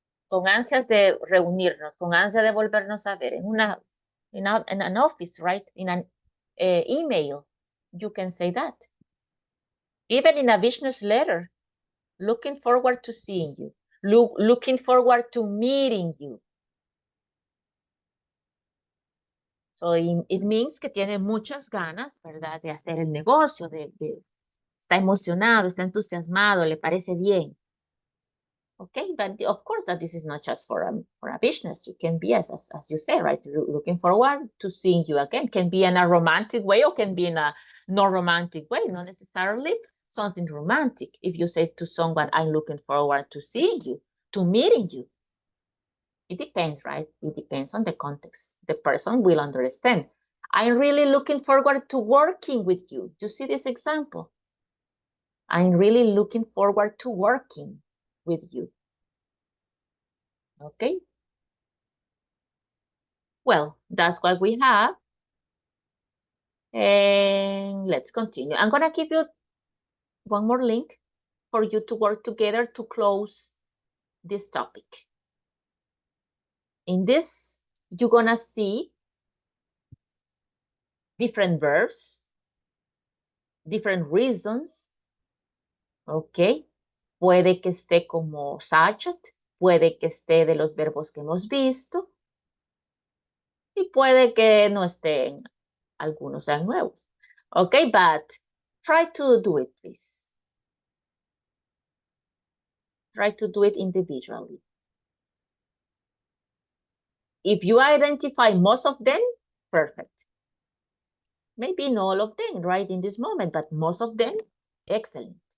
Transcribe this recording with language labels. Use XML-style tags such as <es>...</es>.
<es>Con ansias de reunirnos, con ansias de volvernos a ver</es> <en>in an office, right? In an email, you can say that. Even in a business letter, looking forward to seeing you. Looking forward to meeting you. So it means</en> <es>que tiene muchas ganas, ¿verdad? De hacer el negocio, está emocionado, está entusiasmado, le parece bien.</es> <en>Okay, but of course that this is not just for a business. You can be, as you say, right? Looking forward to seeing you again. Can be in a romantic way or can be in a non-romantic way, not necessarily something romantic. If you say to someone, I'm looking forward to seeing you, to meeting you. It depends, right? It depends on the context. The person will understand. I'm really looking forward to working with you. You see this example? I'm really looking forward to working with you. Okay? Well, that's what we have. And let's continue. I'm going to give you one more link for you to work together to close this topic. In this, you're going to see different verbs, different reasons. Okay?</en> <es>Puede que esté como subject, puede que esté de los verbos que hemos visto y puede que no estén, algunos sean nuevos.</es> <en>Okay, but try to do it, please. Try to do it individually. If you identify most of them, perfect. Maybe not all of them right in this moment, but most of them, excellent.</en>